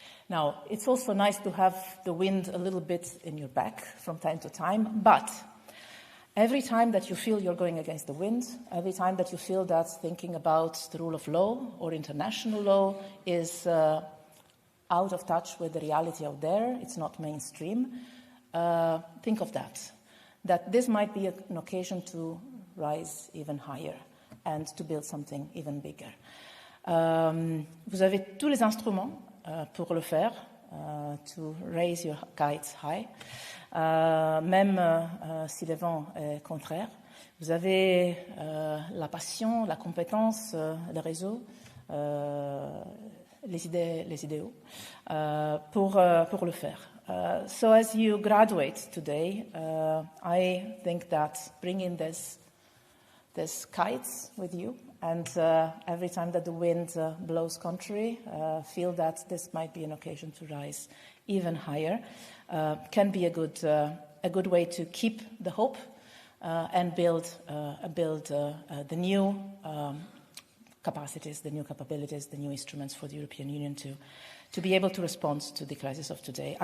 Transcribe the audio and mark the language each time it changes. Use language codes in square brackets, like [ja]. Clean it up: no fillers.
[en] Now, it's also nice to have the wind a little bit in your back from time to time, but every time that you feel you're going against the wind, every time that you feel that thinking about the rule of law or international law is out of touch with the reality out there, it's not mainstream, think of that. that this might be an occasion to rise even higher and to build something even bigger. [fr] Vous avez tous les instruments pour le faire, [en] to raise your kites high, [fr] même si le vent est contraire. Vous avez la passion, la compétence, le réseau, les idéaux pour le faire. [en] So as you graduate today, I think that bringing this kites with you, and every time that the wind blows contrary, feel that this might be an occasion to rise even higher, can be a good way to keep the hope and build the new capacities, the new capabilities, the new instruments for the European Union to be able to respond to the crisis of today.